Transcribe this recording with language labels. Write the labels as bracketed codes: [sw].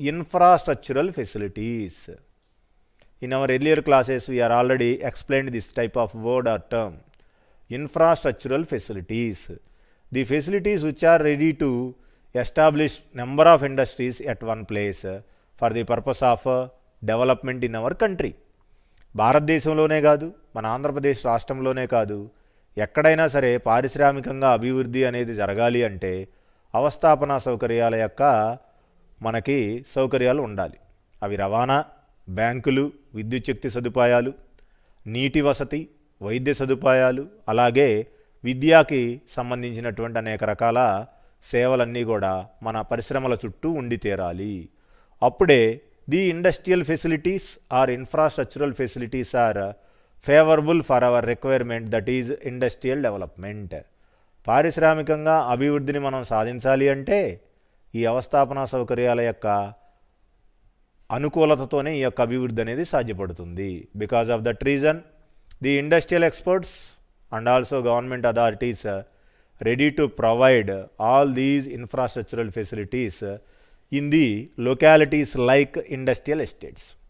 [en] Infrastructural facilities. In our earlier classes, we are already explained this type of word or term. Infrastructural facilities. The facilities which are ready to establish number of industries at one place for the purpose of development in our country. [te] భారతదేశంలోనే కాదు, మన ఆంధ్రప్రదేశ్ రాష్ట్రంలోనే కాదు, ఎక్కడైనా సరే పారిశ్రామికంగా అభివృద్ధి అనేది జరగాలి అంటే అవస్థాపన సౌకర్యాల యొక్క మనకి సౌకర్యాలు ఉండాలి. అవి రవాణా, బ్యాంకులు, విద్యుత్ శక్తి సదుపాయాలు, నీటి వసతి, వైద్య సదుపాయాలు, అలాగే విద్యకి సంబంధించినటువంటి అనేక రకాల సేవలన్నీ కూడా మన పరిశ్రమల చుట్టూ ఉండి తీరాలి. [en] అప్పుడే the industrial facilities or infrastructural facilities are favorable for our requirement, that is industrial development. [te] పారిశ్రామికంగా అభివృద్ధిని మనం సాధించాలి అంటే ఈ అవస్థాపన సౌకర్యాల యొక్క అనుకూలతతోనే ఈ యొక్క అభివృద్ధి అనేది సాధ్యపడుతుంది. [en] Because of that reason the industrial experts and also government authorities ready to provide all these infrastructural facilities in the localities like industrial estates.